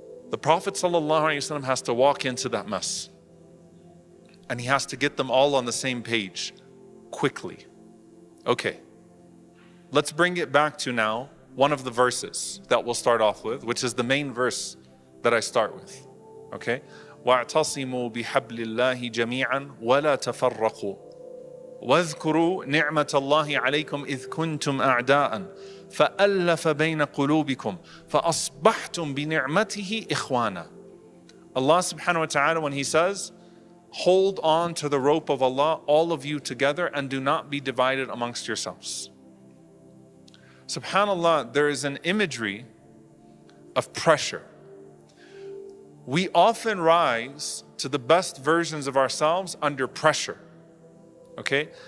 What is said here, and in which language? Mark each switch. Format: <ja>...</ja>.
<en>The Prophet ﷺ has to walk into that mess. And he has to get them all on the same page quickly. Okay, let's bring it back to now one of the verses that we'll start off with, which is the main verse that I start with. Okay?</en> <ar>وَاعْتَصِمُوا بِحَبْلِ اللَّهِ جَمِيعًا وَلَا تَفَرَّقُوا واذكروا نعمة الله عليكم إذ كنتم أعداء فألف بين قلوبكم فأصبحتم بنعمته إخوانا.</ar> <en>Allah subhanahu wa ta'ala, when he says, hold on to the rope of Allah, all of you together, and do not be divided amongst yourselves. SubhanAllah, there is an imagery of pressure. We often rise to the best versions of ourselves under pressure. Okay?</en>